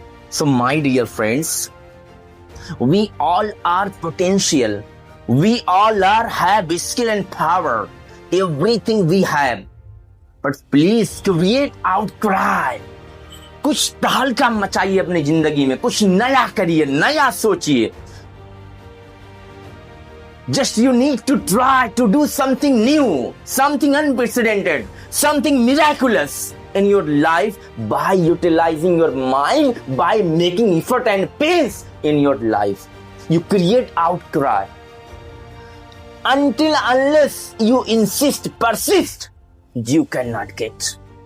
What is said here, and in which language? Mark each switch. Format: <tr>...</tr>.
<en>So my dear friends, we all are potential. We all have skill and power. Everything we have. But please create outcry.</en> <hi>कुछ तहलका मचाइए अपनी जिंदगी में, कुछ नया करिए, नया सोचिए.</hi> <en>Just you need to try to do something new, something unprecedented, something miraculous in your life by utilizing your mind, by making effort and pace in your life. You create outcry. Unless you insist, persist, you cannot get.</en>